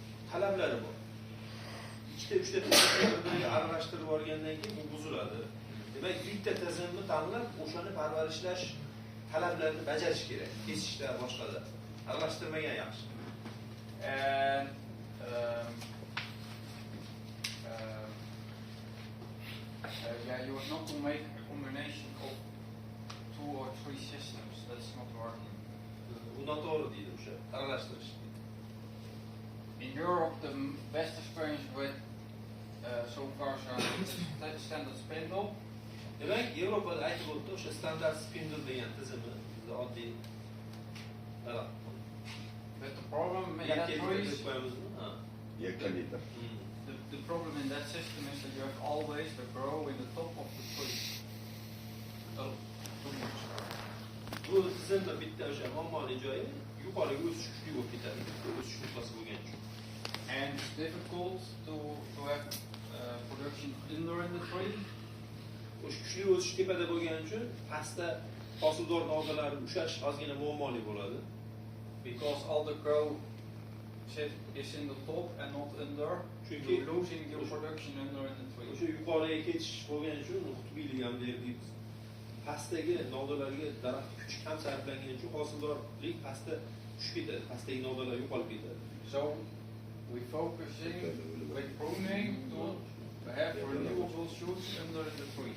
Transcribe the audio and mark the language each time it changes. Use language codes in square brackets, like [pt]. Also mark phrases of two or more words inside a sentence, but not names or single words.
[uz] talablari bor. Ikkita, uchta tizimni bir-biriga aralashtirib olgandan keyin bu buziladi. Demak, bitta tizimni tanlab, o'shani parvarishlash talablarini bajarish kerak. Kesishda, boshqada. Aralashtirmagan yaxshi. [en] And yeah, you want not to make a combination of 2 or 3 systems. That's not working. [uz] Bu noto'g'ri deydi o'sha aralashtirish. [en] In Europe, the best experience with so far is standard spindle. [uz] Demak, Yevropada aytib o'tdi, o'sha standart spindle degan tizimi bizda oddiy. [en] But the problem in that choice, the problem in that system is that you have always the grow in the top of the tree. [uz] Bu tizimda bitta o'sha muammoli joyi yuqoriga o'sish kuchli bo'lib ketadi. O'sish nuqtasi bo'lgan uchun. [en] And it's difficult to have production under in the tree. [uz] O'sha kuchli o'sish tepada bo'lgani uchun pastda hosildor novdalari ushlash ozgina muammoli bo'ladi. [en] Because all the grow is in the top and not under. You're losing your production under in the tree. [uz] O'sha yuqoriga ketish bo'lgani uchun qutbiylik ham deymiz. Pastdagi novdalarga daraxt kuch kam sarflangani uchun hosildorlik pastda tushib ketadi. Pastdagi novdalar yo'qolib ketadi. [en] So we focusing with pruning to have renewable shoots under the tree.